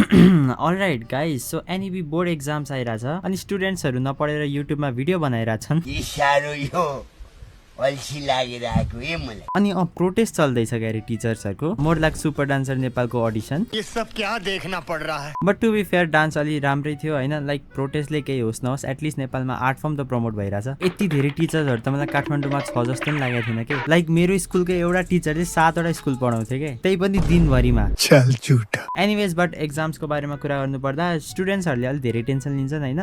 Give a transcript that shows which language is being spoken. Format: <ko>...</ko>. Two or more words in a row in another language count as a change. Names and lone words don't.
<en>alright guys, so NEB board exams</en> <ne>आइरहेछ अनि स्टुडेन्ट्सहरू नपढेर युट्युबमा भिडियो बनाइरहेछन् अनि प्रोटेस्ट चल्दैछ गरे टिचर्सहरूको</ne> <en>more like</en> <ne>सुपर डान्सर नेपालको अडिसन।</ne> <hi>ये सब क्या देखना पड़ रहा है।</hi> <en>but to be fair dance</en> <ne>अलि राम्रै थियो होइन, लाइक प्रोटेस्टले केही होस् नहोस् एटलिस्ट नेपालमा</ne> <en>art form</en> <ne>त प्रमोट भइरहेछ। यति धेरै टिचर्सहरू त मलाई काठमाडौँमा छ जस्तो पनि लागेको थिएन कि। लाइक मेरो स्कुलको एउटा टिचरले 7वटा स्कुल पढाउँथ्यो कि, त्यही पनि दिनभरिमा।</ne> <hi>चल झुटा।</hi> <en>anyways but</en> <ne>एक्जाम्सको बारेमा कुरा गर्नुपर्दा स्टुडेन्ट्सहरूले अलिक धेरै टेन्सन लिन्छन् होइन।</ne>